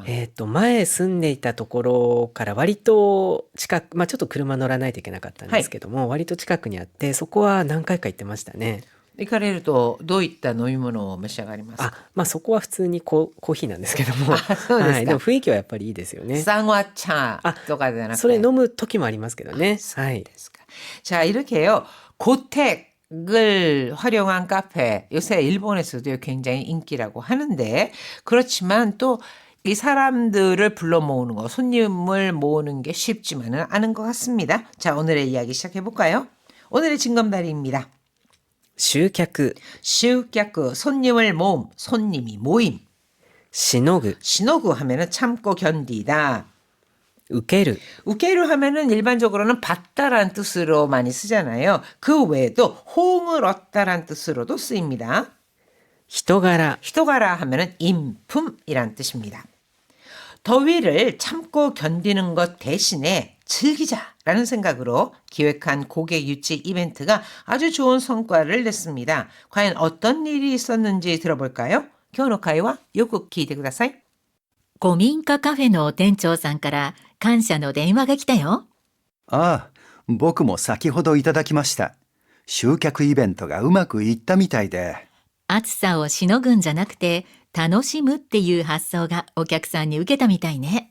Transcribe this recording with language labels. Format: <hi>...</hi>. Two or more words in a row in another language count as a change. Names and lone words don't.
<ja>前住んでいたところから割と近く、ちょっと車乗らないといけなかったんですけども、割と近くにあって、そこは何回か行ってましたね。行かれるとどういった飲み物を召し上がりますか？そこは普通にコーヒーなんですけども。そうですか。でも雰囲気はやっぱりいいですよね。 쌍화차とかじゃなくて。それ飲む時もありますけどね。はい。</ja> <ko>자, 이렇게요. 고택을 활용한 카페. 요새 일본에서도 굉장히 인기라고 하는데, 그렇지만 또 이 사람들을 불러 모으는 거, 손님을 모으는 게 쉽지만은 않은 것 같습니다. 자, 오늘의 이야기 시작해 볼까요? 오늘의 징검다리입니다.</ko> <ja>集客、集客,</ja> <ko>손님을 모음, 손님이 모임.</ko> <ja>しのぐ、</ja> <ko>신호구 하면은 참고 견디다.</ko> <ja>受ける、</ja> <ko>우케루 하면은 일반적으로는 받다란 뜻으로 많이 쓰잖아요. 그 외에도 호응을 얻다란 뜻으로도 쓰입니다.</ko> <ja>人柄、</ja> <ko>히토가라 하면은 인품이란 뜻입니다. 더위를 참고 견디는 것 대신에 즐기자라는 생각으로 기획한 고객 유치 이벤트가 아주 좋은 성과를 냈습니다. 과연 어떤 일이 있었는지 들어볼까요?</ko> <ja>今日の会話 よく聞いてください。古民家カフェの店長さんから感謝の電話が来たよ。ああ、僕も先ほどいただきました。集客イベントがうまくいったみたいで。暑さをしのぐんじゃなくて楽しむっていう発想がお客さんに受けたみたいね。</ja>